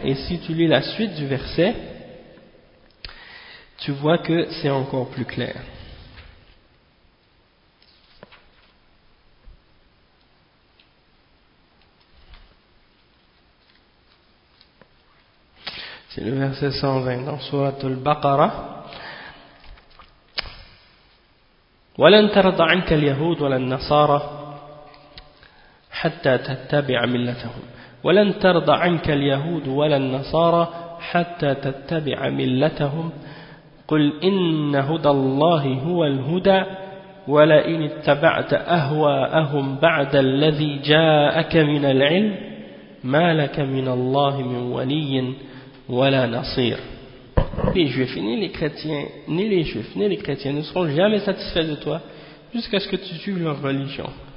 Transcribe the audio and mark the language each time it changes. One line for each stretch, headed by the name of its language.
French: Et si tu lis la suite du verset, tu vois que c'est encore plus clair. C'est le verset 120 dans Sourate Al-Baqarah.
Arabic: وَلَنْ تَرْضَ عَنْكَ الْيَهُودُ وَلَنْ نَصَارَ حتى تتبع ملتهم ولن ترضى عنك اليهود ولا النصارى حتى تتبع ملتهم قل إن هدى الله هو الهدى ولئن اتبعت أهواءهم بعد الذي جاءك من العلم ما لك من الله من ولي ولا نصير.
French: Ni les juifs, ni les chrétiens, ni les juifs, ni les chrétiens ne seront jamais satisfaits de toi jusqu'à ce que tu suives leur religion.